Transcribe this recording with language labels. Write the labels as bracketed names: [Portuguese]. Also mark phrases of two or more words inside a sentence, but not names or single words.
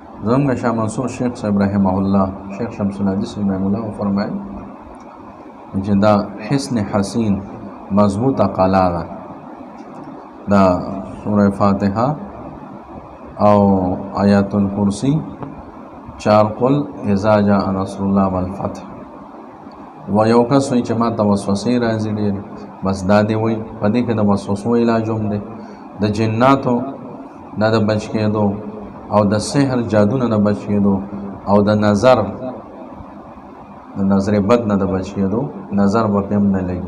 [Pashto] زمانہ شاہ منصور شیخ صاحب [Arabic] رحمہ اللہ، [Pashto] شیخ شمس الحدیث [Arabic] رحمہ اللہ [Pashto] فرمائے چې دا حسن حسین مضبوطه قلا ده، دا سورہ فاتحه او آیات الکرسی، چار قل [Arabic] اذا جاء نصر الله والفتح. [Pashto] و یو کس وایي چې ما ته وسوسې راځي ډېرې، بس دا دی وایي په دې کې د وسوسو علاج هم دی، د جناتو نه د بچ کېدو او د سحر جادو نه د بچ کېدو او د نظر بد نه د بچ کېدو، نظر به پې هم نه لګي.